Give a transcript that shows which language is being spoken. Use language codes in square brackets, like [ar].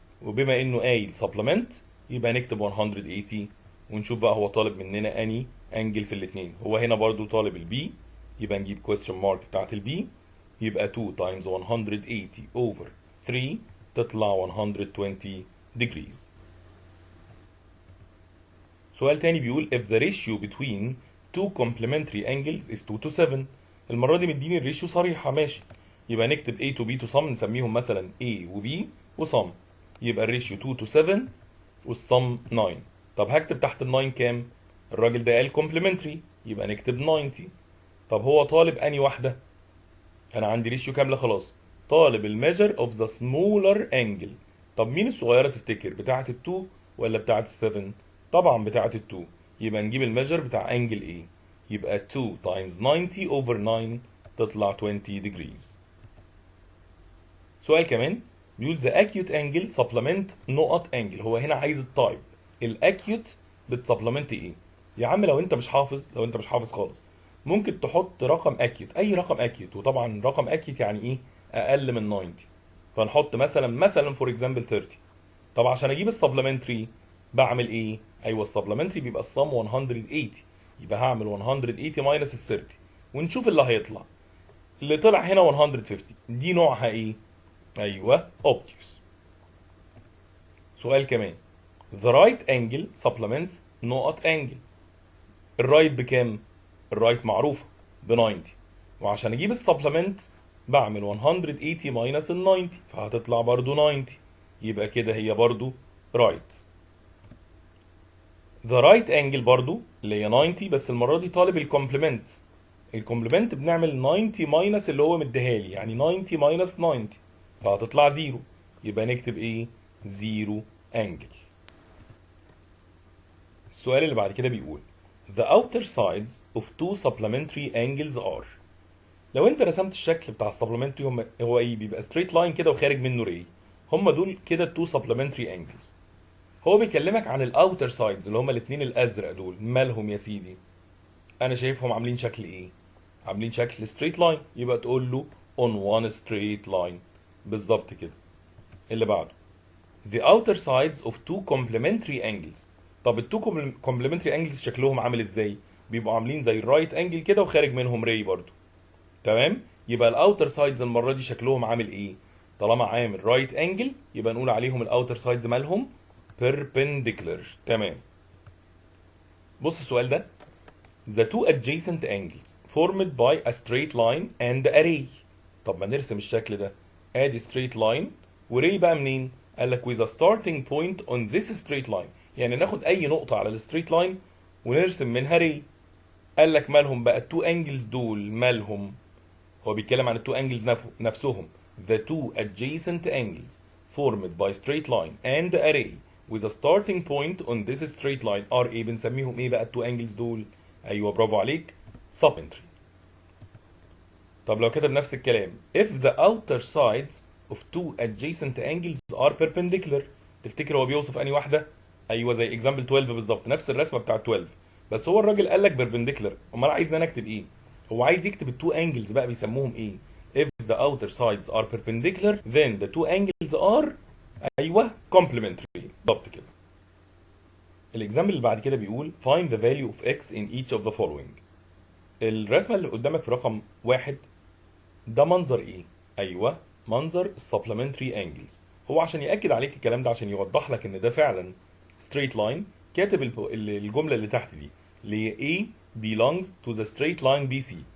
[ar] وبما انه قايل supplement يبقى نكتب 180، ونشوف بقى هو طالب مننا اني انجل في الاتنين. هو هنا برضو طالب ال B، يبقى نجيب question mark بتاعت ال B، يبقى [en] 2 times 180 over 3 [ar] تطلع [en] 120 degrees. [ar] سؤال تاني بيقول [en] if the ratio between two complementary angles is 2 to 7. [ar] المرة دي مديني الريشيو صريحة، ماشي. يبقى نكتب [en] A to B to sum، [ar] نسميهم مثلا A و B وsum، يبقى الريشيو 2 to 7 والsum 9. طب هكتب تحت ال 9 كام؟ الراجل ده قال complementary، يبقى نكتب 90. طب هو طالب اني واحدة؟ انا عندي ريشيو كامله خلاص، طالب الميجر اوف ذا سمولر انجل. طب مين الصغيره تفتكر، بتاعه ال2 ولا بتاعه ال7؟ طبعا بتاعه ال2، يبقى نجيب الميجر بتاع انجل ايه. يبقى [en] 2 times 90 over 9 [ar] تطلع [en] 20 degrees. [ar] سؤال كمان بيقول [en] the acute angle supplement [ar] نقط [en] angle. [ar] هو هنا عايز التايب. الاكيوت بتسبلمنت ايه؟ يا عم لو انت مش حافظ خالص، ممكن تحط رقم اكيوت، اي رقم اكيوت، وطبعا رقم اكيوت يعني ايه؟ اقل من 90. فنحط مثلا فور اكزامبل 30. طب عشان اجيب السبلمنتري بعمل ايه؟ ايوه السبلمنتري بيبقى الصم 180، يبقى هعمل 180 ماينس ال 30 ونشوف اللي هيطلع. اللي طلع هنا 150. دي نوعها ايه؟ ايوه obtuse. سؤال كمان [en] the right angle supplements [ar] نقط [en] angle. [ar] الرايت بكام؟ الرايت معروفه ب 90، وعشان اجيب السبلمنت بعمل 180 ماينس ال 90 فهتطلع برضو 90، يبقى كده هي برضو رايت. [en] the right angle [ar] برضو اللي هي 90، بس المره دي طالب الكومبلمنت. الكومبلمنت بنعمل 90 ماينس اللي هو مديها لي، يعني 90 ماينس 90 فهتطلع 0، يبقى نكتب ايه؟ 0 angle. السؤال اللي بعد كده بيقول [en] the outer sides of two supplementary angles are. [ar] لو انت رسمت الشكل بتاع السبلمنتري هو ايه؟ بيبقى straight line كده وخارج منه ري. هم دول كده [en] two supplementary angles. [ar] هو بيكلمك عن الاوتر سايدز اللي هم الاثنين الازرق دول، مالهم يا سيدي؟ انا شايفهم عاملين شكل ايه؟ عاملين شكل straight line، يبقى تقول له [en] on one straight line. [ar] بالظبط كده. اللي بعده [en] the outer sides of two complementary angles. [ar] طب التو complementary angles شكلهم عامل ازاي؟ بيبقوا عاملين زي الرايت انجل كده وخارج منهم ري برضو. تمام؟ يبقى الاوتر سايدز المره دي شكلهم عامل ايه؟ طالما عامل رايت انجل يبقى نقول عليهم الاوتر سايدز مالهم perpendicular. تمام. بص السؤال ده [en] the two adjacent angles formed by a straight line and a ray. [ar] طب ما نرسم الشكل ده. ادي [en] straight line [ar] وري بقى منين؟ قال لك [en] with a starting point on this straight line. [ar] يعني ناخد اي نقطة على الستريت لاين ونرسم منها ري. قال لك مالهم بقى التو انجلز دول؟ مالهم؟ هو بيتكلم عن التو انجلز نفسهم. [en] the two adjacent angles formed by straight line and a ray with a starting point on this straight line are [ar] ايه؟ بنسميهم ايه بقى التو انجلز دول؟ ايوه برافو عليك، [en] supplementary. [ar] طب لو كتب نفس الكلام [en] if the outer sides of two adjacent angles are perpendicular، [ar] تفتكر هو بيوصف انهي واحده؟ ايوه زي اكزامبل 12 بالظبط، نفس الرسمه بتاع 12، بس هو الراجل قال لك perpendicular. امال عايزنا نكتب ايه؟ هو عايز يكتب التو انجلز بقى بيسموهم ايه؟ [en] if the outer sides are perpendicular then the two angles are [ar] ايوه complementary. بالظبط كده. الاكزامبل اللي بعد كده بيقول [en] find the value of x in each of the following. [ar] الرسمه اللي قدامك في رقم واحد ده منظر ايه؟ ايوه منظر السبلمنتري انجلز. هو عشان ياكد عليك الكلام ده، عشان يوضح لك ان ده فعلا ستريت لاين، كاتب الجمله اللي تحت دي اللي هي [en] A belongs to the straight line BC.